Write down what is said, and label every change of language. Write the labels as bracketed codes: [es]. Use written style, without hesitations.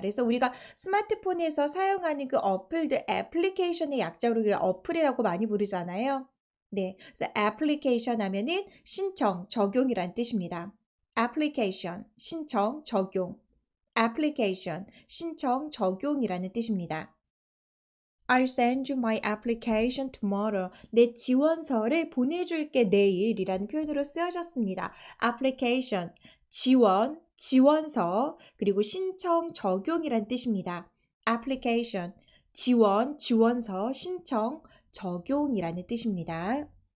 [ko] 그래서 우리가 스마트폰에서 사용하는 그 어플들 애플리케이션의 약자로 우리가 어플이라고 많이 부르잖아요. 네, 그래서 애플리케이션 하면은 신청, 적용이란 뜻입니다. 애플리케이션, 신청, 적용. 애플리케이션, 신청, 적용이라는 뜻입니다. [en] I'll send you my application tomorrow. [ko] 내 지원서를 보내줄게 내일이라는 표현으로 쓰여졌습니다. application, 지원, 지원서, 그리고 신청, 적용이란 뜻입니다. application, 지원, 지원서, 신청, 적용이라는 뜻입니다.